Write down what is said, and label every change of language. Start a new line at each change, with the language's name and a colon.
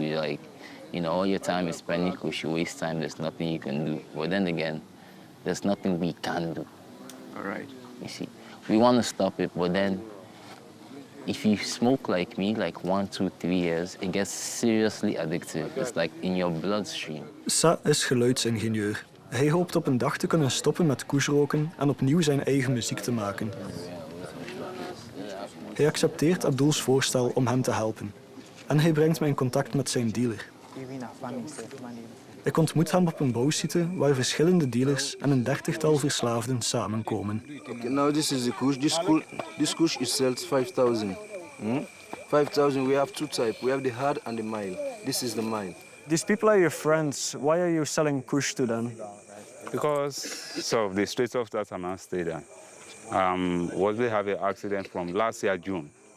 English: You're like, all your time is spending Kush, you waste time, there's nothing you can do. But then again, there's nothing we can do. All right. You see, we want to stop it, but then if you smoke like me, like 1, 2, 3 years, it gets seriously addictive. It's like in your bloodstream.
Dutch: Sa is geluidsingenieur. Hij hoopt op een dag te kunnen stoppen met kushroken en opnieuw zijn eigen muziek te maken. Hij accepteert Abdul's voorstel om hem te helpen. En hij brengt mij in contact met zijn dealer. Ik ontmoet hem op een bouwsite waar verschillende dealers en een 30-tal verslaafden samenkomen.
English: Okay, now this is the Kush. This Kush is sells 5,000. 5,000. We have two types. We have the hard and the mild. This is the mild. These people are your friends. Why are you selling Kush to them? Because of the state of that man stayed there. Was we have an accident from last year June.